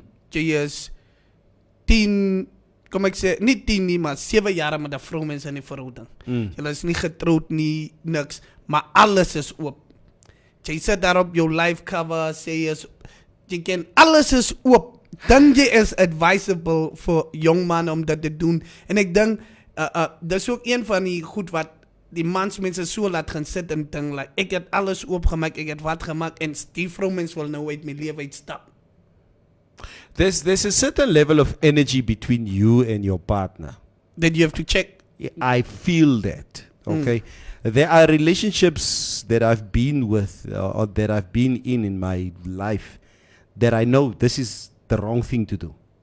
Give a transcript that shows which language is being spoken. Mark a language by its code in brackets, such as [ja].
[af] Jy is 10, kom ek sê, nie 10 nie, maar 7 jaar met 'n vroumens in die verhouding. Julle is nie getroud nie, niks, maar alles is oop. Jy sit daar op jou live cover, sê jy ken, alles is oop. Dink jy is advisable vir jong man om dit te doen? En ek dink, dis ook een van die goed wat die mansmense so laat gaan sit en ding, like, ek het alles oopgemaak, ek het wat gemaak, en die vroumens wil nou uit my lewe uitstap. [en] There's a certain level of energy between you and your partner. That you have to check. Yeah, I feel that. Okay. There are relationships that I've been with or that I've been in my life that I know this is the wrong thing to do.